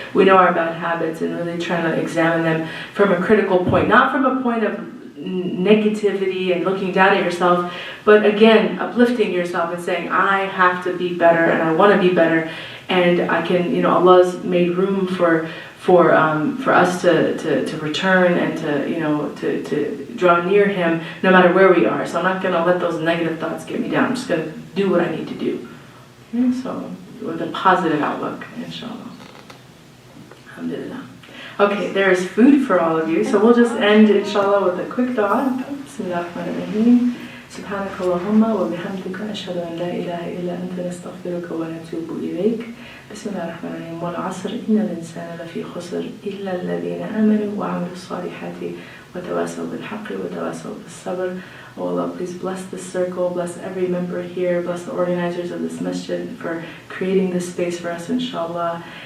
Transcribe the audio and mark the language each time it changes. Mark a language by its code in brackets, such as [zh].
[en] We know our bad habits, and really trying to examine them from a critical point, not from a point of negativity and looking down at yourself, but again, uplifting yourself and saying, I have to be better, and I want to be better, and I can, Allah's made room for us to return and to draw near Him no matter where we are. So I'm not going to let those negative thoughts get me down. I'm just going to do what I need to do. Okay, so with a positive outlook, inshallah. Alhamdulillah. Okay, there is food for all of you. So we'll just end, inshallah, with a quick dua. [ar] Bismillahirrahmanirrahim. سبحانك اللهم وبحمدك أشهد أن لا إله إلا أنت نستغفرك ونتوب إليك. بسم الله الرحمن الرحيم. والعصر إن الإنسان لفي خسر إلا الذين آمنوا وعملوا الصالحات وتواصوا بالحق وتواصوا بالصبر. [en] Oh Allah, please bless this circle, bless every member here, bless the organizers of this masjid for creating this space for us, inshallah.